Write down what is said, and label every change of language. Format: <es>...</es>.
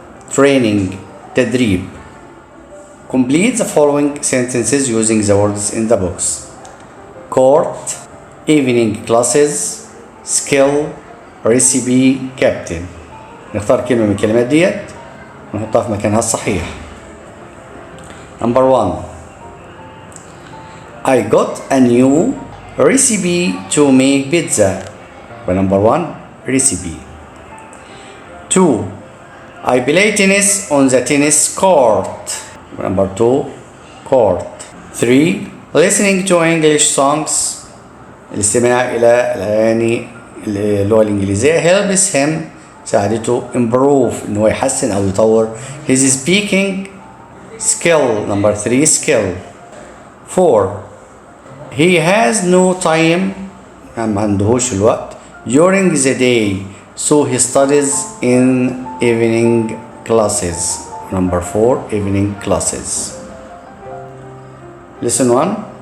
<en>training تدريب. Complete the following sentences using the words in the box. court, evening classes, skill, recipe, captain.</en> <ar>نختار كلمة من الكلمات ديت ونحطها في مكانها الصحيح.</ar> <en>Number 1. I got a new recipe to make pizza. Number 1 recipe. 2. I play tennis on the tennis court. Number 2 court. 3. Listening to English songs.</en> <ar>الاستماع إلى الأغاني اللغة الإنجليزية</ar> <en>helps him</en> <ar>ساعدته</ar> <en>improve</en> <ar>إنه يحسن أو يطور</ar> <en>his speaking skill. Number 3 skill. 4. He has no time</en> <ar>ما عندهوش الوقت</ar> <en>during the day so he studies in evening classes. Number 4 evening classes. Lesson 1.</en>